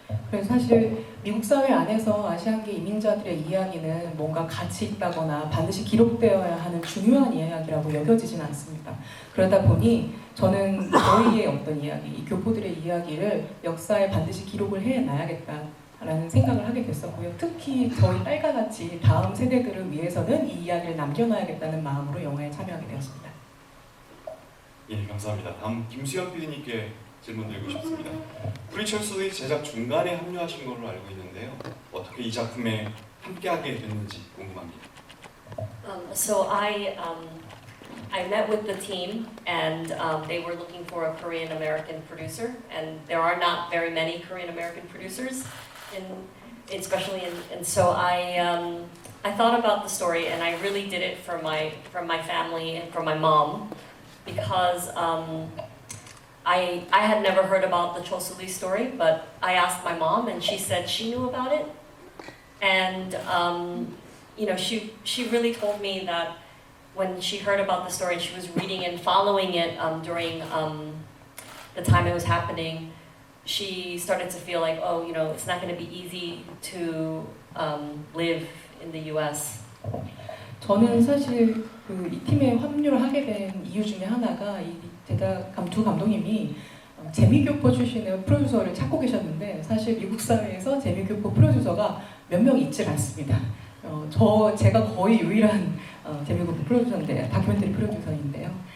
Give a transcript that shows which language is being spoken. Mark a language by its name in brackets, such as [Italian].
[Korean] 그래서 사실 미국 사회 안에서 아시안계 이민자들의 이야기는 뭔가 가치 있다거나 반드시 기록되어야 하는 중요한 이야기라고 여겨지진 않습니다. 그러다 보니 저는 저희의 어떤 이야기, 이 교포들의 이야기를 역사에 반드시 기록을 해놔야겠다라는 생각을 하게 됐었고요. 특히 저희 딸과 같이 다음 세대들을 위해서는 이 이야기를 남겨놔야겠다는 마음으로 영화에 참여하게 되었습니다. 예, 감사합니다. 다음 김수현 PD님께 질문 드리고 싶습니다. 프리철스의 제작 중간에 합류하신 걸로 알고 있는데요. 어떻게 이 작품에 함께하게 됐는지 궁금합니다. [English] So I met with the team, and they were looking for a Korean American producer, and there are not very many Korean American producers, especially in. So I thought about the story, and I really did it for my family and for my mom, because I had never heard about the Chol Soo-lee story, but I asked my mom, and she said she knew about it, and you know, she really told me that when she heard about the story, she was reading and following it during the time it was happening. She started to feel like, oh, you know, it's not going to be easy to live in the U.S. [Korean] 저는 사실 이 팀에 합류를 하게 된 이유 중에 하나가 이 제작 두 감독님이 재미교포 출신의 프로듀서를 찾고 계셨는데 사실 미국 사회에서 재미교포 프로듀서가 몇 명 있질 않습니다. 제가 거의 유일한 재미교포 프로듀서인데 다큐멘터리 프로듀서인데요.